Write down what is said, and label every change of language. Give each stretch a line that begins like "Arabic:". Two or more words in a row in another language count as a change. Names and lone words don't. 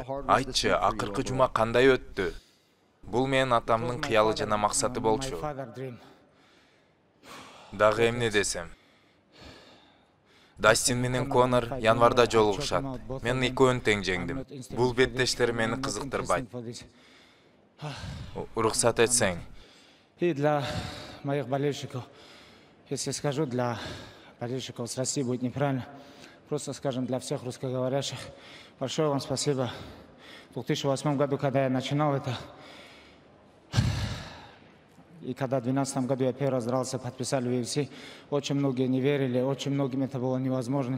Kyrgyz: Айтчы, акыркы жума кандай өттү? Бул менин атамдын кыялы жана максаты болчу. Дагы эмне десем? Дастин менен Конор январда жолугушат. Мен экөөнү тең жеңдим. Бул беттештер мени кызыктырбайт. Рухсат этсең.
Russian: И для моих болельщиков, если скажу для болельщиков с России, будет неправильно. Просто скажем для всех русскоговорящих. Большое вам спасибо. В 2008 году, когда я начинал это, и когда в 2012 году я первый раз дрался, подписали в UFC, очень многие не верили, очень многим это было невозможным.